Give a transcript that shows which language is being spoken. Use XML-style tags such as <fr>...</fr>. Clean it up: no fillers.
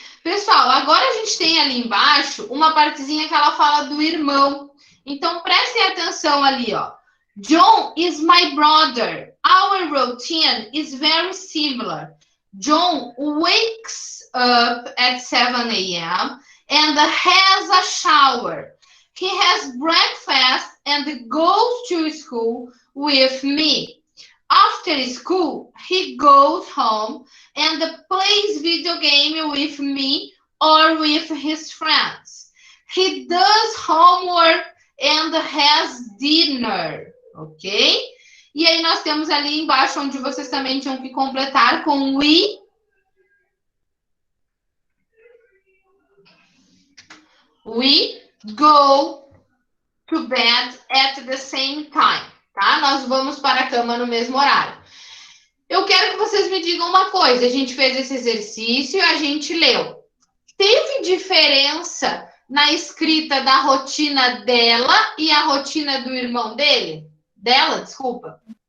<pt>Pessoal, agora a gente tem ali embaixo uma partezinha que ela fala do irmão. Então, prestem atenção ali, ó.</pt> <en>John is my brother. Our routine is very similar. John wakes up at 7 a.m. and has a shower. He has breakfast and goes to school with me. After school, he goes home and plays video game with me or with his friends. He does homework and has dinner, ok?</en> <pt>E aí nós temos ali embaixo onde vocês também tinham que completar com we.</pt> <en>We go to bed at the same time, tá?</en> <pt>Nós vamos para a cama no mesmo horário. Eu quero que vocês me digam uma coisa. A gente fez esse exercício e a gente leu. Teve diferença na escrita da rotina dela e a rotina do irmão dele? Dela, desculpa.</pt>